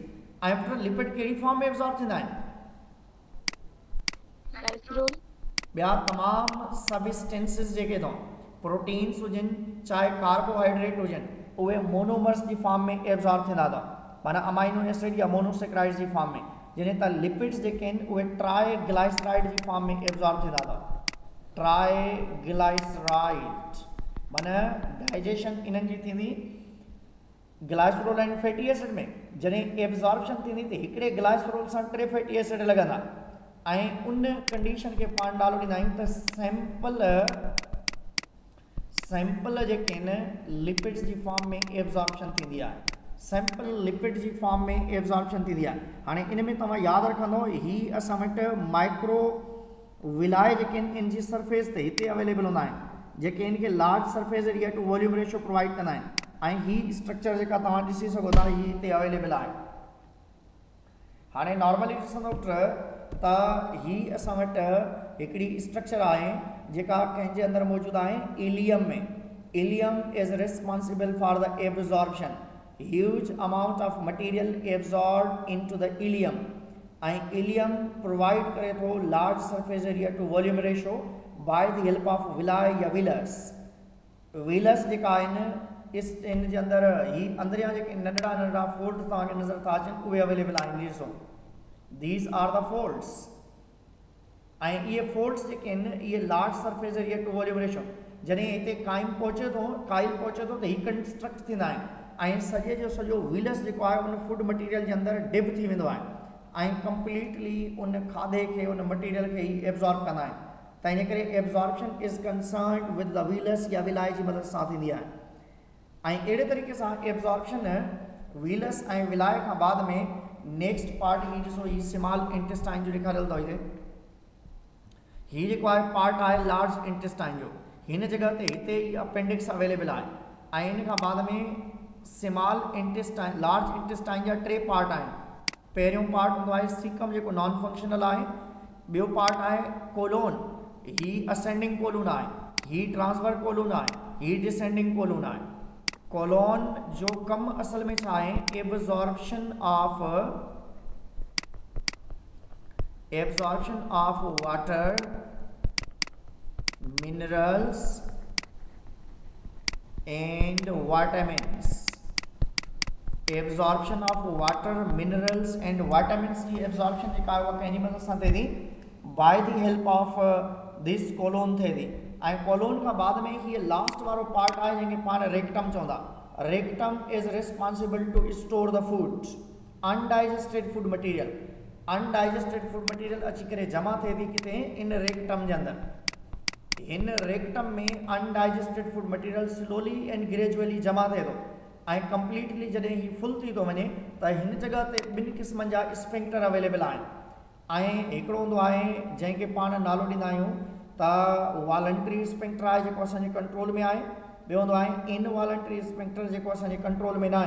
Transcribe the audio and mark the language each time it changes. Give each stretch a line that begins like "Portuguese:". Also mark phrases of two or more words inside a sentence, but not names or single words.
Sindhi: ऐं पुट लिपिड कहिड़ी फॉर्म में एब्जॉर्ब थींदा आहिनि? ॿिया तमामु सबस्टेंसिस जेके अथव प्रोटीन्स हुजनि चाहे कार्बोहाइड्रेट हुजनि उहे मोनोमर्स जी फॉर्म में एब्जॉर्ब थींदा अथव माना
English: amino acid
Sindhi: या मोनोसेक्राइड्स जी फॉर्म में। जॾहिं त लिपिड्स जेके आहिनि उहे ट्राइग्लाइसराइड जी फॉर्म में एब्जॉर्ब थींदा अथव। ट्राइग्लाइसराइड माना डाइजेशन इन्हनि जी थींदी
English: glycerol and fatty acid
Sindhi: में। जॾहिं एब्जॉर्प्शन थींदी त हिकिड़े ग्लाइसरोल सां 3
English: fatty acid
Sindhi: लॻंदा ऐं उन कंडीशन खे पाण नालो ॾींदा आहियूं त सैंपल जेके आहिनि लिपिड्स जी फॉर्म में एब्जॉर्प्शन थींदी आहे। सैंपल लिपिड जी फॉर्म में एब्जॉर्प्शन थींदी आहे। हाणे इन में तव्हां यादि रखंदो ही असां वटि
English: micro villi
Sindhi: जेके आहिनि इन जी सरफेस ते हिते अवेलेबल हूंदा आहिनि जेके इनखे
English: large surface area to volume ratio provide
Sindhi: कंदा आहिनि ऐं ही स्ट्रक्चर जेका तव्हां ॾिसी सघो था ही हिते अवेलेबल आहे। हाणे नॉर्मली ॾिसंदो त ही असां वटि हिकिड़ी स्ट्रक्चर आहे जेका कंहिंजे अंदरि मौजूदु आहे इलियम में।
English: ileum is responsible for the absorption huge amount of material absorb into the ileum
Sindhi: ऐं इलियम प्रोवाइड करे थो
English: large surface area to volume ratio by the help of villi or villus.
Sindhi: विलस जेका आहिनि इन जे अंदरि ही अंदरियां जेके नंढड़ा नंढड़ा फोल्ड तव्हांखे नज़र था अचनि उहे अवेलेबल आहिनि। ॾिसो
English: these are the folds
Sindhi: ऐं इहे फोल्ड्स जेके आहिनि इहे
English: large surface area to volume ratio
Sindhi: जॾहिं हिते काइल पहुचे थो त ही कंस्ट्रक्ट थींदा आहिनि ऐं सॼे जो सॼो विलस जेको आहे उन
English: food material
Sindhi: जे अंदरि डिप थी वेंदो आहे ऐं कंप्लीटली उन खाधे खे उन मटीरियल खे ई एब्जॉर्ब कंदा आहिनि। त इन करे
English: absorption is concerned with the villus or villi
Sindhi: जी मदद सां थींदी आहे। ऐं अहिड़े तरीक़े सां एब्जॉर्प्शन विलस ऐं विलाय खां बाद में
English: next part
Sindhi: ही ॾिसो ही
English: small intestine
Sindhi: जो ॾेखारियल अथव ही जेको आहे पार्ट आहे
English: large intestine
Sindhi: जो। हिन जगह ते हिते अपेंडिक्स अवेलेबल आहे ऐं इन खां बाद में
English: small intestine large intestine
Sindhi: जा 3 पार्ट आहिनि। पहिरियों पार्ट हूंदो आहे सीकम जेको
English: non functional
Sindhi: आहे। ॿियो पार्ट आहे कोलोन ही
English: ascending colon
Sindhi: आहे। ही
English: transfer colon
Sindhi: आहे। ही
English: descending colon
Sindhi: आहे। कोलोन जो कम असल में छा आहे
English: absorption of water, minerals and vitamins. absorption of water, minerals and vitamins
Sindhi: की एब्जॉर्प्शन जेका आहे उहा कंहिंजी मदद सां थिए थी,
English: by the help of this colon
Sindhi: थिए थी। ऐं कोलोन खां बाद में हीअ लास्ट वारो पार्ट आहे जंहिंखे पाण रेक्टम चवंदा।
English: rectum is responsible to store the food, undigested food material. undigested food material
Sindhi: अची करे जमा थिए थी किथे, इन रेक्टम जे अंदरि। इन रेक्टम में
English: undigested food material slowly and gradually
Sindhi: जमा थिए थो ऐं कंप्लीटली जॾहिं ही फुल थी थो वञे त हिन जॻह ते ॿिनि क़िस्मनि जा स्फिंक्टर अवेलेबल आहिनि। ऐं हिकिड़ो हूंदो आहे जंहिंखे पाण नालो ॾींदा आहियूं त
English: voluntary sphincter
Sindhi: आहे जेको असांजे कंट्रोल में आहे। ॿियो हूंदो आहे
English: involuntary sphincter
Sindhi: जेको असांजे कंट्रोल में न आहे।